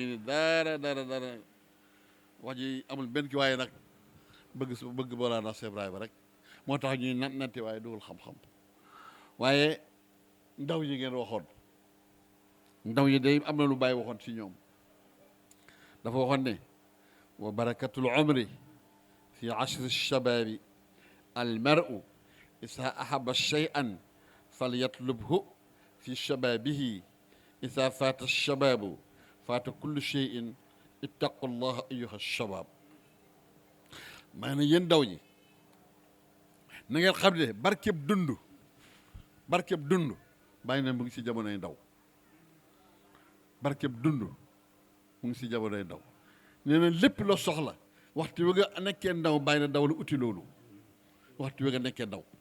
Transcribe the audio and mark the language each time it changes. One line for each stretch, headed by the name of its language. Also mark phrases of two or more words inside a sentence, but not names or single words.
Wolof: ni dara wax ji amul benn ki waaye nag bëgg Mawlana Cheikh Ibrahima rek moo tax ñuy natti waaye dugul xam-xam waaye ndaw yi ngeen waxoon ndaw yi day am na lu bàyyi waxoon ci ñoom dafa waxoon ne
Arabic: وبركة العمر في عشر الشباب المرء إذا أحب شيئا فليطلبه في شبابه إذا فات شبابه فات كل شيء اتقوا الله أيها الشباب
Wolof: maanaam yéen ndaw ñi na ngeen xam ne barkeb dund bàyyi na mu ngi si jamonoy ndaw barkeb dund mu ngi si jamonoy ndaw nee na lépp loo soxla waxtu wi nga nekkee ndaw bàyyi na ndaw la uti loolu waxtu wi nga nekkee ndaw